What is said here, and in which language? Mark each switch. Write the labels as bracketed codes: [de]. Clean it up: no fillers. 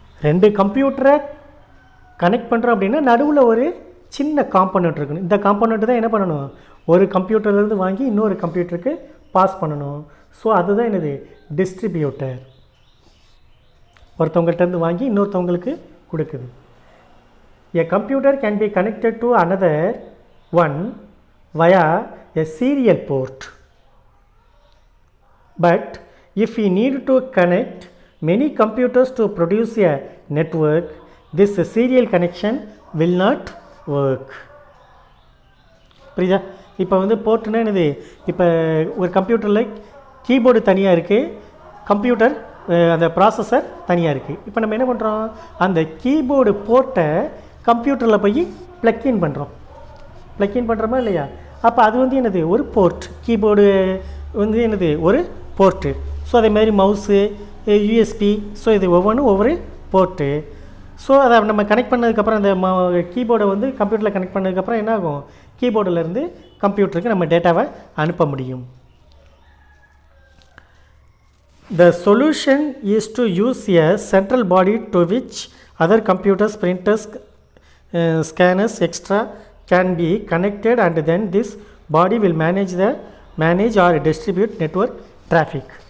[ta] 2 கம்ப்யூட்டரை கனெக்ட் பண்ணுறோம் அப்படின்னா நடுவில் ஒரு சின்ன காம்பனண்ட் இருக்கணும். இந்த காம்பனண்ட் தான் என்ன பண்ணணும், ஒரு கம்ப்யூட்டர்லேருந்து வாங்கி இன்னொரு கம்ப்யூட்டருக்கு பாஸ் பண்ணணும். ஸோ அதுதான் என்னது டிஸ்ட்ரிபியூட்டர். ஒருத்தவங்கள்ட்டேருந்து வாங்கி இன்னொருத்தவங்களுக்கு கொடுக்குது. [en] A computer can be connected to another one via a serial port. But if we need to connect many computers to produce a network, this serial connection will not work. [ta] புரியுதா? இப்போ வந்து போர்ட்னா என்னது, இப்போ ஒரு கம்ப்யூட்டரில் கீபோர்டு தனியாக இருக்குது, computer அந்த ப்ராசஸர் தனியாக இருக்குது. இப்போ நம்ம என்ன பண்ணுறோம், அந்த கீபோர்டு போர்ட்டை கம்ப்யூட்டரில் போய் ப்ளக்இன் பண்ணுறோமா இல்லையா? அப்போ அது வந்து என்னது ஒரு போர்ட். கீபோர்டு வந்து என்னது ஒரு போர்ட்டு. ஸோ அதே மாதிரி மவுஸு, யூஎஸ்பி, ஸோ இது ஒவ்வொன்றும் ஒவ்வொரு போர்ட்டு. ஸோ அதை நம்ம கனெக்ட் பண்ணதுக்கப்புறம் அந்த கீபோர்டை வந்து கம்ப்யூட்டரில் கனெக்ட் பண்ணதுக்கப்புறம் என்ன ஆகும், கீபோர்டிலேருந்து கம்ப்யூட்டருக்கு நம்ம டேட்டாவை அனுப்ப முடியும். [en] The solution is to use a central body to which other computers, printers, scanners, etc. can be connected, and then this body will manage or distribute network traffic.